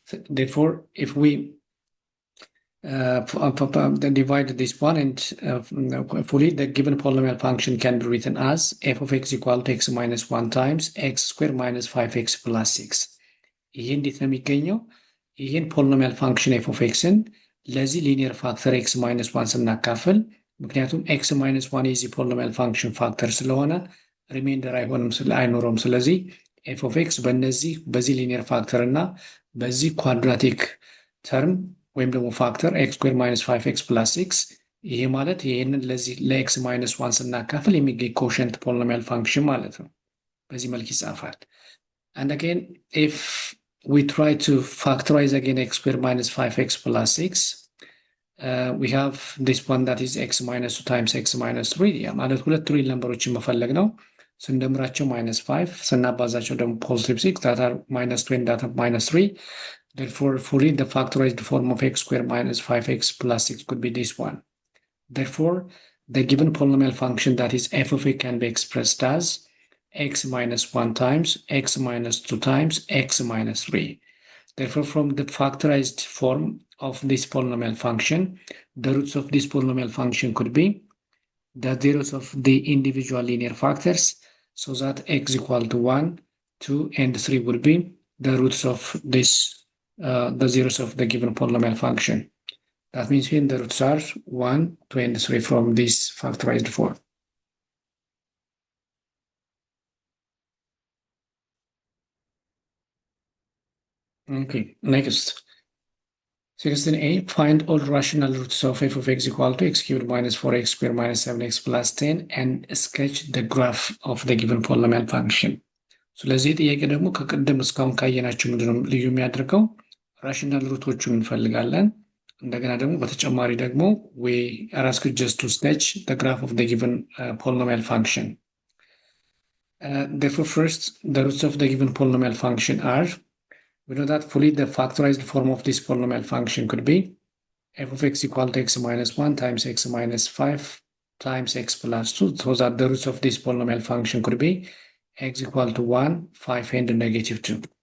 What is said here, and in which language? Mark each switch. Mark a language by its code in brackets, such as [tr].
[en] Therefore, if we divide this one and fully, the given polynomial function can be written as f of x equal to x minus 1 times x squared minus 5x plus 6. [am] ይህ እንዴት ነው የሚገኘው? ይህን ፖሊኖሚያል ፋንክሽን f of x ን ለዚህ ሊኒየር ፋክተር x minus 1 ስናካፍል፣ ምክንያቱም x minus 1 የዚህ ፖሊኖሚያል ፋንክሽን ፋክተር ስለሆነ ሪሜንደር አይኖረውም። ስለዚህ f of x በዚህ ሊኒየር ፋክተር እና በዚህ ኳድራቲክ ተርም ወይም ደግሞ ፋክተር x squared minus 5x plus 6፣ ይሄ ማለት ይሄንን ለዚህ ለx minus 1 ስናካፍል የሚገኝ ኮሸንት ፖሊኖሚያል ፋንክሽን ማለት ነው። በዚህ መልክ ይጻፋል። [en] And again, if we try to factorize again x squared minus 5x plus 6, we have this one that is x minus 2 times x minus 3. [am] ያ ማለት ሁለት ሪል ነምበሮችን መፈለግ ነው። ስንደምራቸው minus 5 ስናባዛቸው ደግሞ positive 6 [en] that are minus 2 and that are minus 3. Therefore, fully the factorized form of x squared minus 5x plus 6 could be this one. Therefore, the given polynomial function that is f of x can be expressed as x minus 1 times x minus 2 times x minus 3. Therefore, from the factorized form of this polynomial function, the roots of this polynomial function could be the zeros of the individual linear factors, so that x equal to 1, 2, and 3 would be the roots of this the zeros of the given polynomial function. That means when the roots are 1, 2, and 3 from this factorized form. Okay, next. 16a, find all rational roots of f of x equal to x cubed minus 4x squared minus 7x plus 10 and sketch the graph of the given polynomial function. [am] ስለዚህ ጥያቄ ደግሞ ከቀደም እስካሁን ካየናቸው ምንድነው ልዩ የሚያደርገው? ራሽናል ሩቶቹን እንፈልጋለን። እንደገና ደግሞ በተጨማሪ ደግሞ [en] we are asked just to sketch the graph of the given polynomial function. Therefore, first, the roots of the given polynomial function are, we know that fully the factorized form of this polynomial function could be f of x equal to x minus 1 times x minus 5 times x plus 2, so that the roots of this polynomial function could be x equal to 1, 5, and negative 2.